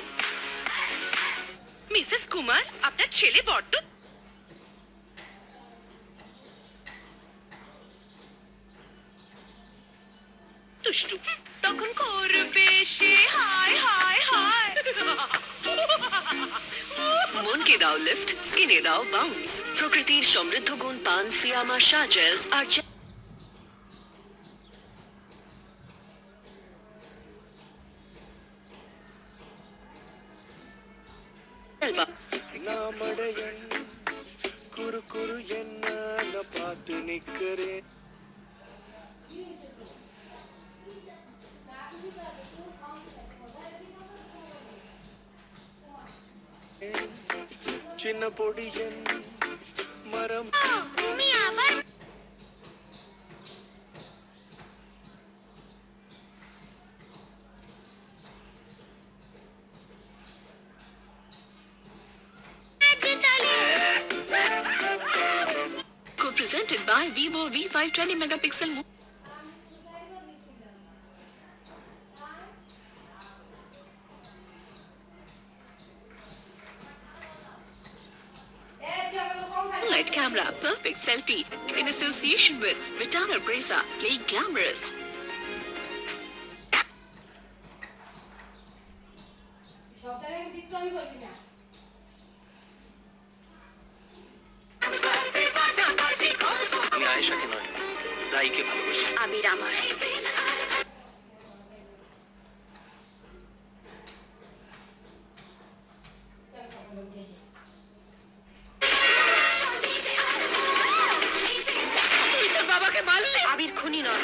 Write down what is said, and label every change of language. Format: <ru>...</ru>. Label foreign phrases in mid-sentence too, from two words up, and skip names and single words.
<bn>মিসেস কুমার, আপনার ছেলে বড্ড দুষ্টু। তখন করবে সে হায় হায় হায়। মনকে দাও লিফট, স্কিনে দাও বাউন্স। প্রকৃতির সমৃদ্ধ গুণ পান ফিয়ামা শাহ জেলস আর</bn> <ta>குறு குறு என்ன பார்த்து நிக்கிறே. சின்ன பொடியன் மரம்</ta> <bn>তুমি আবার</bn> <en>presented by Vivo V5 20 megapixel. Light camera, perfect selfie. In association with Vitana Breza, play glamorous.</en> <bn>আমি আয়েশাকে নয়, রাইকে ভালোবাসি। আবির আমার বাবাকে মারলে আবির খুনি নয়।</bn>